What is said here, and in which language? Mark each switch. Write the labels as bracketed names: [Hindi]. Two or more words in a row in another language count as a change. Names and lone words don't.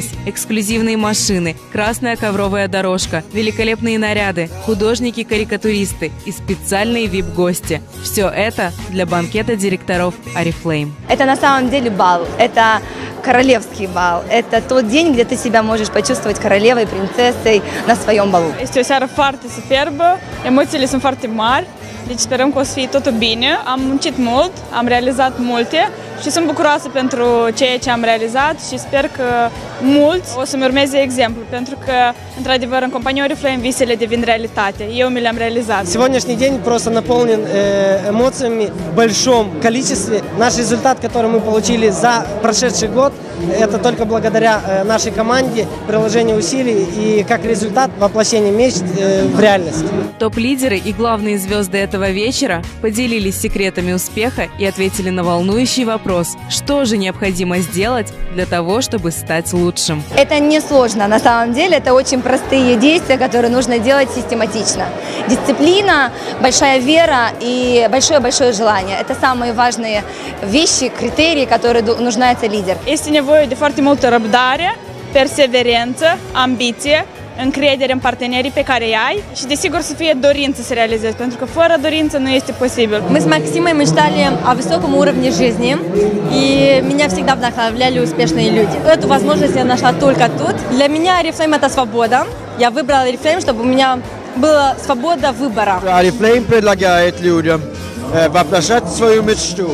[Russian] Эксклюзивные машины, красная ковровая дорожка, великолепные наряды, художники-карикатуристы и специальные VIP-гости. Все это для банкета директоров Oriflame. Это на самом деле бал. Это королевский бал. Это tот день, где ты себя можешь почувствовать королевой, принцессой на своем balul. [Romanian] Este o seară foarte superbă, emoțiile sunt foarte mari, deci sperăm că o să fie totul bine. Am muncit mult, am realizat multe și sunt bucuroasă pentru ceea ce am realizat și sper că mulți o să-mi urmeze exemplu, pentru că, într-adevăr, în compania Oriflame visele devin realitate. Eu mi le-am realizat. [Russian] Сегодняшний день просто наполнен эмоциями в большом количестве. Наш результат, который мы получили за прошедший год, это только благодаря нашей команде, приложению усилий и как результат воплощения мечт в реальность. Топ-лидеры и главные звезды этого вечера поделились секретами успеха и ответили на волнующий вопрос, что же необходимо сделать для того, чтобы стать лучшим. Это не сложно на самом деле, это очень простые действия, которые нужно делать систематично. Дисциплина, большая вера и большое-большое желание. Это самые важные вещи, критерии, которые нуждается лидер. [Romanian] Este nevoie de foarte multă răbdare, perseverență, ambiție, încredere în partenerii pe care îi ai și, desigur, să fie dorință să realizezi, pentru că fără dorință nu este posibil. [Russian] Мы с Максимой мечтали о высоком уровне жизни, и меня всегда вдохновляли успешные люди. Эту возможность я нашла только тут. Для меня Oriflame – это свобода. Я выбрала Oriflame, чтобы у меня была свобода выбора. Oriflame предлагает людям воплощать свою мечту.